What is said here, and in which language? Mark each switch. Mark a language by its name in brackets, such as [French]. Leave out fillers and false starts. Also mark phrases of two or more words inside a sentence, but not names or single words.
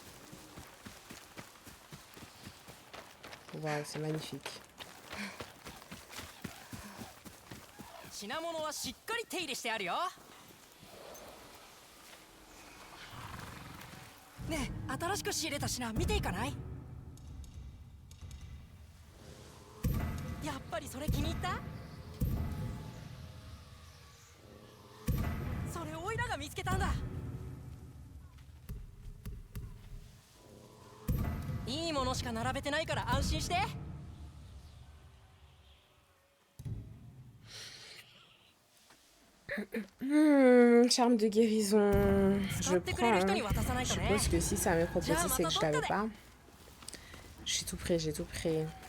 [French] Waouh, c'est magnifique. [Japanese] 品物はしっかり手入れしてあるよ。ねえ、新しく仕入れた品見ていかない？やっぱりそれ気に入った？それオイラが見つけたんだ。いいものしか並べてないから安心して。 [French] Charme de guérison. Je prends. Hein. Je suppose que si ça m'est proposé, c'est que je l'avais pas. Je suis tout prêt, j'ai tout pris.